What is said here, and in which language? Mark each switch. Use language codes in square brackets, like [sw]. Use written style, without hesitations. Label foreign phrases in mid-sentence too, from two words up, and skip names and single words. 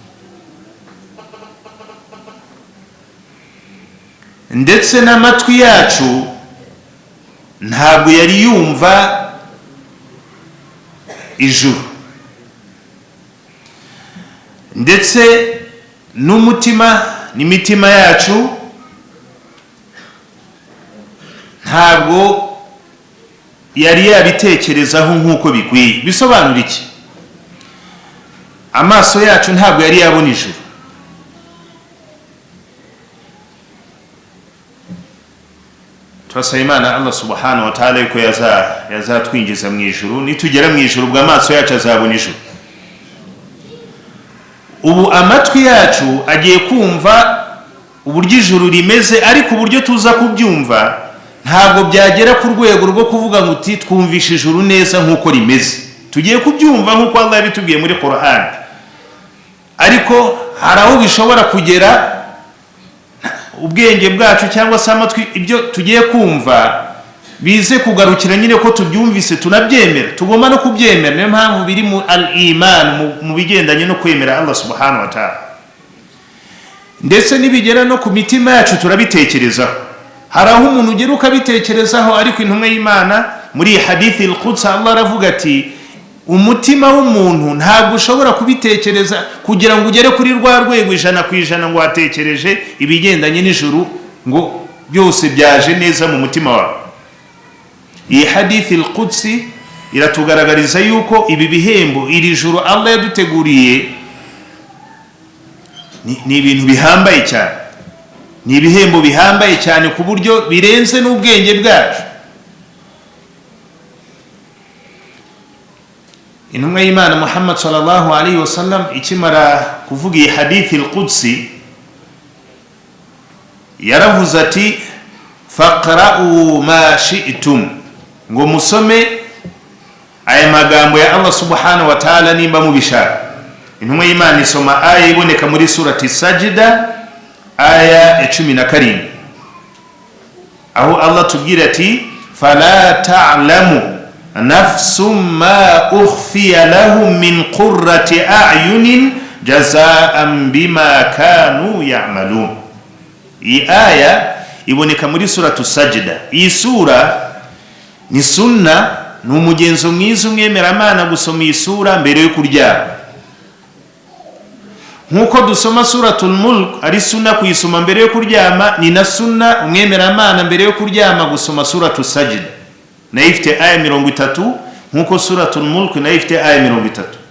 [rw] ndetse n'amatwi yacu ntabwo yari yumva ijuru, ndetse n'imitima yacu ntabwo yari yabitekerezaho nk'uko bikwiye. Bisobanura iki? Amaso yacu ntabwo yari yabona ijuru, turasaba Imana Allah [ar] سبحانه وتعالى [rw] yuko yazatwinjiza mu ijuru. Nitugera mu ijuru ubwo amaso yacu azabona ijuru. Ubu amatwi yacu agiye kumva uburyo ijuru rimeze, ariko uburyo tuza kubyumva ntabwo byagera ku rwego rwo kuvuga ngo uti twumvishe ijuru neza nk'uko rimeze. Tugiye kubyumva nk'uko Allah yabitubwiye muri Qur'an, ariko hari aho bishobora kugera ubwenge bwacu cyangwa se amatwi, ibyo tugiye kumva bize kugarukira nyine ko tubyumvise tunabyemera. Tugomba no kubyemera, niyo mpamvu biri mu al-iman, mu bigendanye no kwemera Allah [ar] سبحانه وتعالى. [rw] Ndetse nibigera no ku mitima yacu turabitekerezaho. Hari aho umuntu ugera ukabitekerezaho, ariko intumwa y'Imana muri hadithi al-Quds Allah aravuga ati umutima w'umuntu ntabwo ushobora kubitekereza kugira ngo ugere kuri rwa rwego 100% ngo watekereje ibigendanye n'ijuru ngo byose byaje neza mu mutima wawe. Iyi hadithi al-Qudsi iratugaragariza yuko ibi bihembo, iri juru Allah yaduteguriye ni ibintu bihambaye cyane, ni ibihembo bihambaye cyane ku buryo birenze n'ubwenge bwacu. Intumwa y'Imana Muhammad [ar] صلى الله عليه وسلم [rw] ikimara kuvuga iyi hadithi al-Qudsi yaravuze ati [ar] فاقرؤوا ما شئتم, [rw] ngo musome aya magambo ya Allah [ar] سبحانه وتعالى [rw] nimba mubishaka. Intumwa y'Imana isoma aya iboneka muri surati Sajda aya 17, aho Allah tubwira ati [ar] فلا تعلم نفس ما أخفي لهم من قرة أعين جزاء بما كانوا يعملون. [rw] Iyi aya iboneka muri suratu Sajda. Iyi sura ni sunna, ni umugenzo mwiza umwemeramana gusoma iyi sura mbere yo kuryama, nkuko dusoma suratul Mulk ari sunna kuyisoma mbere yo kuryama, ni na sunna umwemeramana mbere yo kuryama gusoma suratu Sajda, nayo ifite aya 30 nkuko suratul Mulk nayo ifite aya 30.